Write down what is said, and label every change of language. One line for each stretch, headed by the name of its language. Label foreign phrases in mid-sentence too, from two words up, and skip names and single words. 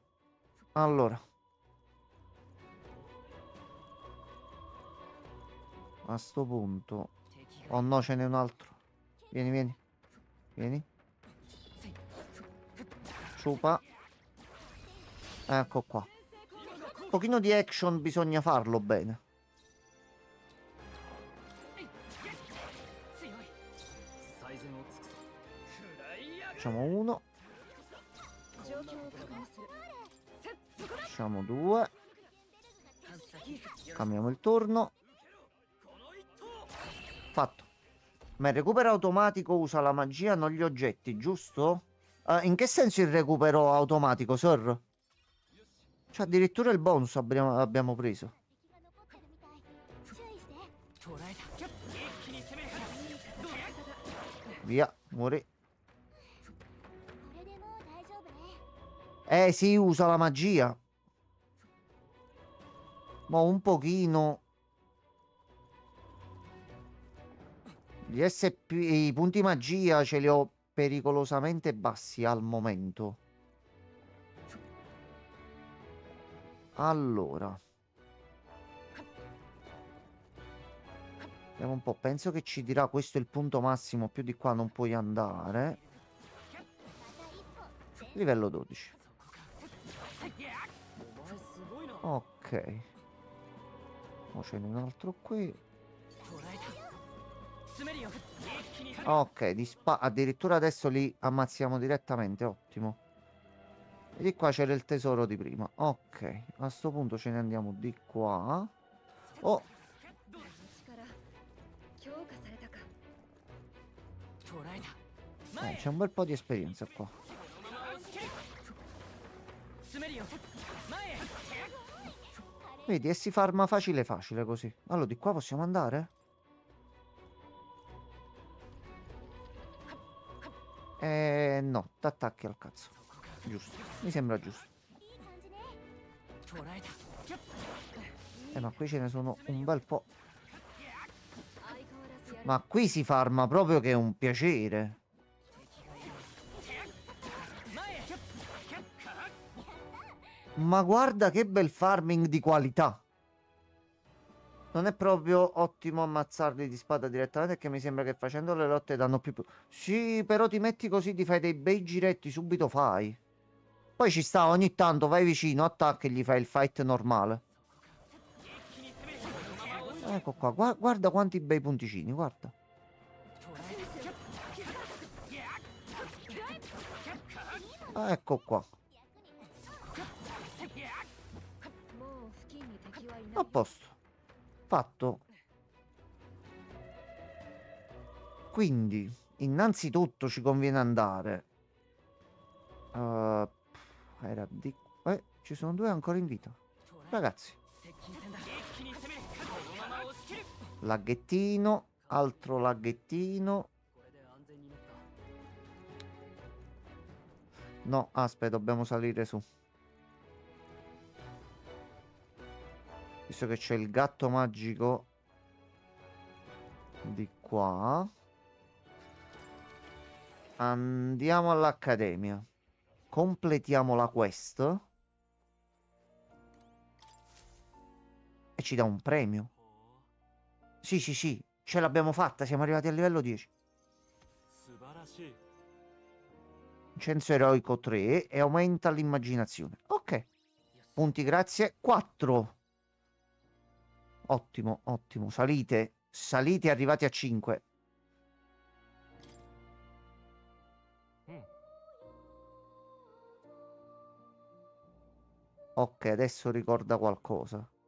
Italian: Allora. A sto punto. Oh no, ce n'è un altro. Vieni, vieni. Vieni. Ciupa. Ecco qua. Un pochino di action bisogna farlo bene.
Japanese: 強い最善を尽くす食らいやが
Italian: Facciamo 1,
Japanese: 状況を確認する。せっそこだ。
Italian: facciamo 2.
Japanese: 探査機よろ
Italian: Cambiamo il turno.
Japanese: この一投
Italian: Fatto. Ma il recupero automatico usa la magia, non gli oggetti, giusto? In che senso il recupero automatico, sir? Cioè, addirittura il bonus abbiamo preso.
Japanese: 注意して。捕らえた一気に攻めるどうや
Italian: Via, muori.
Japanese: これでもう大丈夫ね。
Italian: Sì, usa la magia. Ma un pochino. Gli SP, i punti magia ce li ho pericolosamente bassi al momento. Allora. Vediamo un po'. Penso che ci dirà questo è il punto massimo. Più di qua non puoi andare. Livello 12.
Japanese: お前すごいな
Italian: Ok. Ora ce n'è un altro qui.
Japanese: 捕らえた詰めるよ一気に
Italian: Ok, addirittura adesso li ammazziamo direttamente, ottimo. E di qua c'era il tesoro di prima. Ok, a sto punto ce ne andiamo di qua. Oh,
Japanese: 力強化されたか。捕らえた前へ
Italian: c'è un bel po' di esperienza qua.
Japanese: そのまま押し切る詰めるよ前へ
Italian: Vedi, e si farma facile facile così. Allora, di qua possiamo andare? No, t'attacchi al cazzo. Giusto, mi sembra giusto.
Japanese: いい感じね。捕らえた
Italian: Ma qui ce ne sono un bel po'.
Japanese: 相変わらずやる。
Italian: Ma qui si farma proprio che è un piacere.
Japanese: 前へ
Italian: Ma guarda che bel farming di qualità. Non è proprio ottimo ammazzarli di spada direttamente, che mi sembra che facendo le lotte danno più... Sì, però ti metti così, ti fai dei bei giretti, subito fai. Poi ci sta, ogni tanto vai vicino, attacca e gli fai il fight normale. Ecco qua, guarda quanti bei punticini, guarda.
Japanese: 捕らえた
Italian: Ecco qua,
Japanese: もう付近に敵はいない
Italian: a。posto. Fatto. Quindi, innanzitutto ci conviene andare. Era di... ci sono due ancora in vita. Ragazzi,
Japanese: 接近戦だ一気に攻めるこのまま押し切る
Italian: laghettino, altro laghettino.
Japanese: これで安全になった
Italian: No, aspetta, dobbiamo salire su. Visto che c'è il gatto magico di qua. Andiamo all'accademia. Completiamo la quest. E ci dà un premio. Sì, sì, sì, ce l'abbiamo fatta, siamo arrivati al livello 10.
Japanese: 素晴らしい
Italian: Censo eroico 3 e aumenta l'immaginazione. Ok. Punti grazie 4. Ottimo, ottimo. Salite, salite arrivati a 5. Ok, adesso ricorda qualcosa.